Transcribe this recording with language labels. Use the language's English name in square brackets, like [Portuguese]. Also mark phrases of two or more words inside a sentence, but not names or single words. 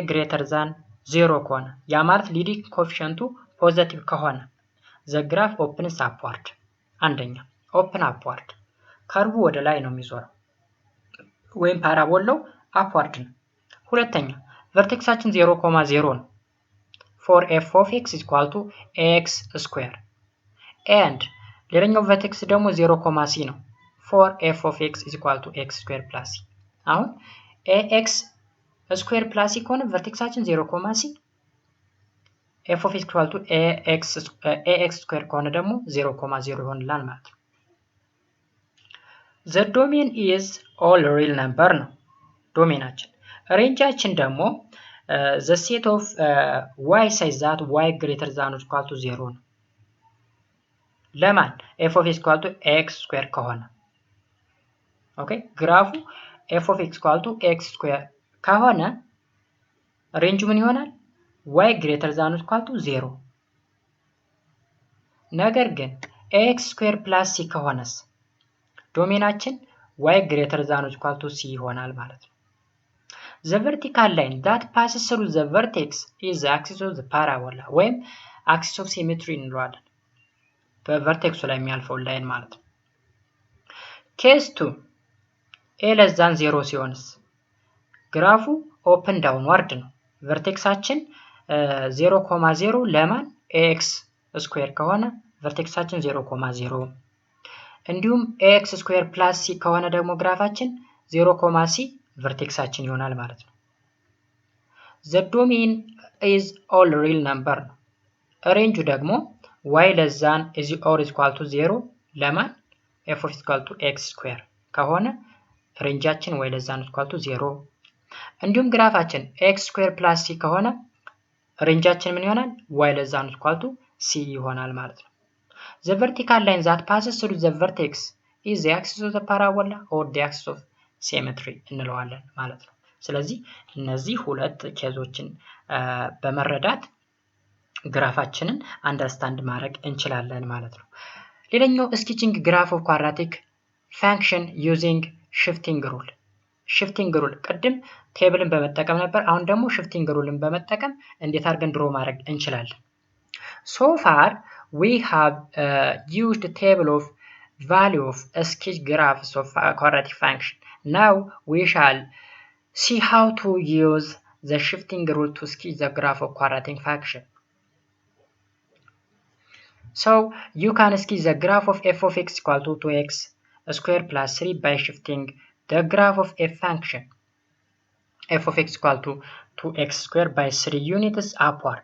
[English] greater than 0 [Amharic] ከሆነ ያ ማለት [English] leading coefficient [Amharic] ፖዚቲቭ ከሆነ [English] the graph opens upward [Amharic] አንደኛ [English] open upward [Amharic] ከርቡ ወደ ላይ ነው የሚዞረው ወይም ፓራቦላው upward ነው። ሁለተኛ ቨርቴክሳችን 0,0 ነው [English] for f of x equal to ax square and [Amharic] ሌላኛው ቨርቴክስ ደግሞ 0,c ነው [English] for f of x equal to x square plus c [Amharic] አሁን [English] ax square plus c [Amharic] ከሆነ ቨርቴክሳችን 0,c [English] f of x equal to ax square [Amharic] ከሆነ ደግሞ 0,0 ይሆንላል ማለት ነው። [English] the domain is all real number [Amharic] ነው ዶሜናችን። ሬንጃችን ደግሞ [English] the set of y such that y greater than or equal to 0 [Amharic] ነው። ለማን [English] f of x equal to x square [Amharic] ከሆነ ኦኬ ግራፉ [English] f of x equal to x square [Amharic] ከሆነ ሬንጁ ምን ይሆናል [English] y greater than or equal to 0 [Amharic] ነገር ግን [English] x square plus c [Amharic] ከሆነስ ዶሜናችን y [English] greater than or equal to c [Amharic] ይሆናል ማለት ነው። [English] the vertical line that passes through the vertex is the axis of the parabola [Amharic] ወይም [English] axis of symmetry [Amharic] እንለዋለን በቨርቴክሱ ላይ የሚያልፈው ላይን ማለት ነው። ኬስ 2 [English] a less than 0 [Amharic] ሲሆንስ ግራፉ [English] open downward [Amharic] ነው። ቨርቴክሳችን 0,0 ለማን [English] ax square [Amharic] ከሆነ ቨርቴክሳችን 0,0 እንዲሁም [English] ax square plus c [Amharic] ከሆነ ደግሞ ግራፋችን 0,c ቨርቴክሳችን ይሆናል ማለት ነው። [English] the domain is all real number [Amharic] ነው። ሬንጁ ደግሞ [English] y less than is or equal to [Amharic] 0 ለማን [English] f of equal to x square [Amharic] ከሆነ ሬንጃችን [English] y less than equal to 0 [Amharic] እንዲሁም ግራፋችን [English] x square plus c [Amharic] ከሆነ ሬንጃችን ምን ይሆናል [English] y less than equal to c [Amharic] ይሆናል ማለት ነው። [English] the vertical line that passes through the vertex is the axis of the parabola or the axis of symmetry [Amharic] እንለዋለን ማለት ነው። ስለዚህ እነዚህ ሁለት ኬዞችን በመረዳት ግራፋችንን አንደርስታንድ ማድረግ እንችላለን ማለት ነው። ሌላኛው [English] sketching graph of quadratic function using shifting rule shifting rule [Amharic] ቅድም ቴብልን በመጠቀም ነበር አሁን ደግሞ shifting ruleን በመጠቀም እንዴት አድርገን ድሮ ማድረግ እንችላለን። [English] so far we have used table of value of sketch graphs of quadratic function. Now we shall see how to use the shifting rule to sketch the graph of quadratic function. So you can sketch the graph of f of x equal to 2x square plus 3 by shifting the graph of f function f of x equal to 2x square by 3 units upward.